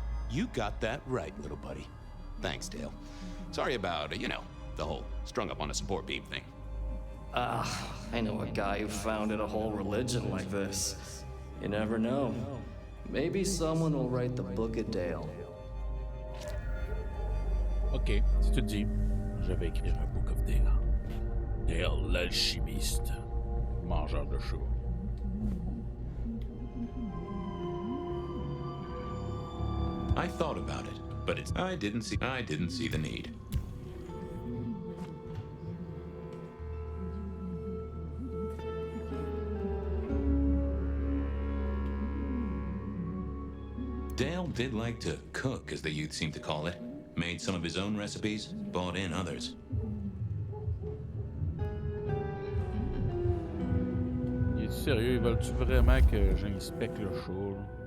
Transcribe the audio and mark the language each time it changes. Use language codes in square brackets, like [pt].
[en] You got that right, little buddy. Thanks, Dale. Sorry about, the whole strung up on a support beam thing. I know a guy who founded a whole religion like this. You never know. Maybe someone will write the Book of Dale. [fr] Ok, si tu le dis, je vais écrire un Book of Dale. Dale l'alchimiste, mangeur de chevaux. [en] I thought about it, but I didn't see the need. did like to cook, as the youth seem to call it. Made some of his own recipes, bought in others. [fr] Il est sérieux? Ils veulent-tu vraiment que j'inspecte le show?